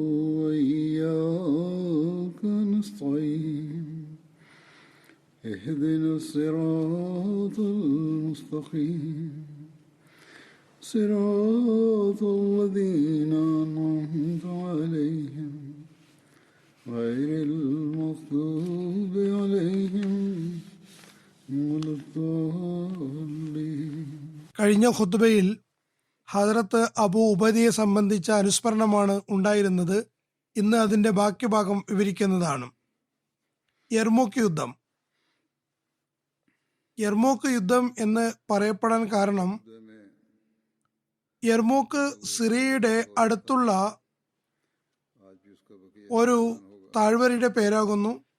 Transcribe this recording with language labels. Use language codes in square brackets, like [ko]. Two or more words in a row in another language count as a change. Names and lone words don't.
[ar] وإياك نستعين اهدنا الصراط المستقيم صراط الذين أنعمت عليهم غير المغضوب عليهم ولا الضالين. [ml] കഴിഞ്ഞ ഖുത്ബയിൽ ഹദ്റത്ത് അബൂ ഉബൈദയെ സംബന്ധിച്ച അനുസ്മരണമാണ് ഉണ്ടായിരുന്നത്. ഇന്ന് അതിന്റെ ബാക്കി ഭാഗം വിവരിക്കുന്നതാണ്. യർമൂക്ക് യുദ്ധം എന്ന് പറയപ്പെടാൻ കാരണം യർമൂക്ക് സിറിയയുടെ അടുത്തുള്ള ഒരു താഴ്വരയുടെ പേരാകുന്നു.